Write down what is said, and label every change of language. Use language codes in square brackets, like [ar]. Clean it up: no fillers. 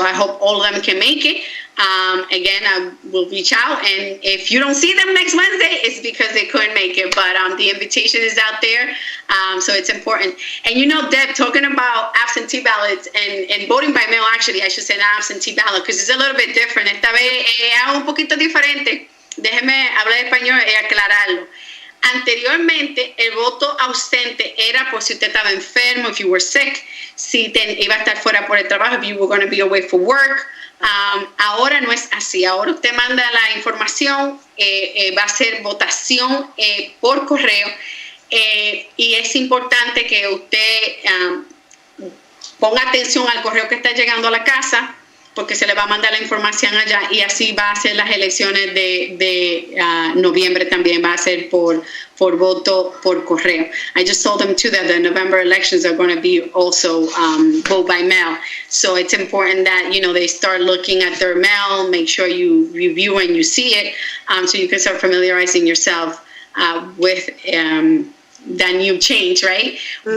[en] I hope all of them can make it. Again, I will reach out, and if you don't see them next Wednesday, it's because they couldn't make it, but the invitation is out there, so it's important. And Deb, talking about absentee ballots and voting by mail, actually, I should say not absentee ballot, because it's a little bit different. [es] Esta vez es un poquito diferente. Déjeme hablar español y aclararlo. Anteriormente, el voto ausente era por si usted estaba enfermo, [en] if you were sick, [es] si iba a estar fuera por el trabajo, [en] if you were going to be away for work. [es] Ahora no es así. Ahora usted manda la información, va a ser votación por correo, y es importante que usted ponga atención al correo que está llegando a la casa, porque se le va a mandar la información allá, y así va a ser las elecciones de noviembre, también va a ser por voto por correo. [en] I just told them too that the November elections are going to be also vote by mail. So it's important that, they start looking at their mail, make sure you review and you see it, so you can start familiarizing yourself with that new change, right? Mm-hmm.